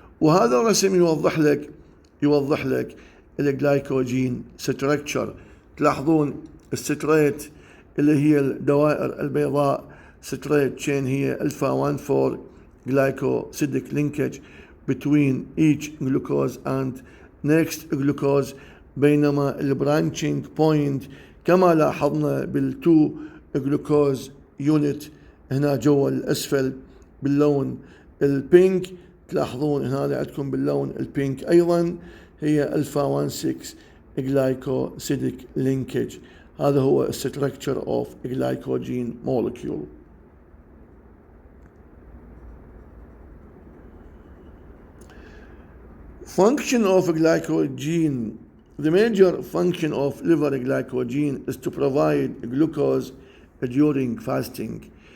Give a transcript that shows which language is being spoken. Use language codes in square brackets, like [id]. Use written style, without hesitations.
[ar] وهذا الرسم يوضح لك الجلايكوجين ستراكشر. تلاحظون الستريت اللي هي الدوائر البيضاء ستريت تشين هي [en] alpha 1,4 glycosidic linkage، between each glucose and next glucose. [ar] بينما البرانشينج بوينت كما لاحظنا بالتو جلوكوز يونت هنا جوا الأسفل باللون البينك، تلاحظون هنا عندكم باللون البينك أيضا هي الفا 16 [en] glycosidic linkage. [ar] هذا هو [en] structure of glycogen molecule. Function of glycogen. The major function of liver glycogen is to provide glucose during fasting.